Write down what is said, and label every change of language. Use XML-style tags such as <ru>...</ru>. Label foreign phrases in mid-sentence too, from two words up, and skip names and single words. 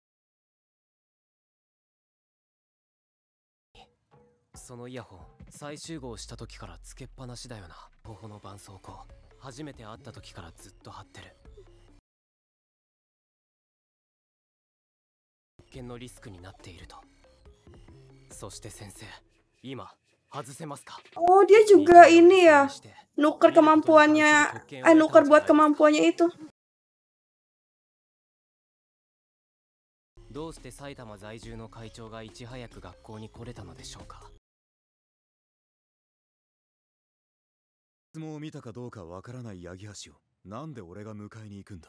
<ja>そのイヤホン、再集合した時からつけっぱなしだよな。頬の絆創膏、初めて会った時からずっと貼ってる。危険のリスクになっていると。そして先生、今外せますか。</ja> <id>Oh, dia juga ini ya. Nuker kemampuannya, nuker buat kemampuannya itu.</id> <ja>どうして埼玉在住の会長がいち早く学校に来れたのでしょうか。質問を見たかどうかわからない八木橋をなんで俺が迎えに行くんだ。</ja>